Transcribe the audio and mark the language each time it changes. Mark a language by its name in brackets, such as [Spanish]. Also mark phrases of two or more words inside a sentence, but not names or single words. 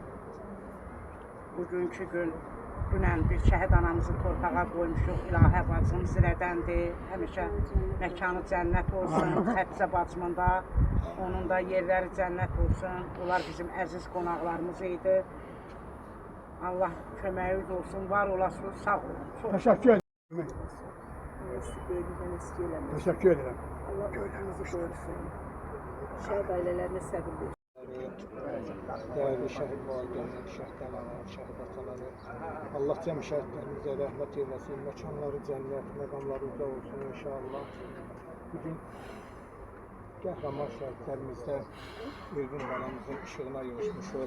[Azerbaijani] Bugünkü gün dünən bir şəhid anamızı torpağa qoymuşuq. İlahə bacım zirədəndir. Həmişə məkanı cənnət olsun. Xətzə bacımın da, onun da yerləri cənnət olsun. Onlar bizim əziz qonaqlarımız idi. Allah köməyiniz olsun, var olasınız, sağ olun. [Turkish] Təşəkkür ederim. Teşekkür Teşekkür ederim. [Azerbaijani] Allah ordumuzu qorusun. Şəhid ailələrinə səbir versin. Değerli şəhid valideynləri, şəhid anaları, şəhid ataları, Allah cəm şəhidlərimizə rəhmət eyləsin, məkanları cənnət, məqamları uca olsun inşallah. Bugün qəhrəman şəhidlərimizdən Elvin balamızın işığına yığışmışıq.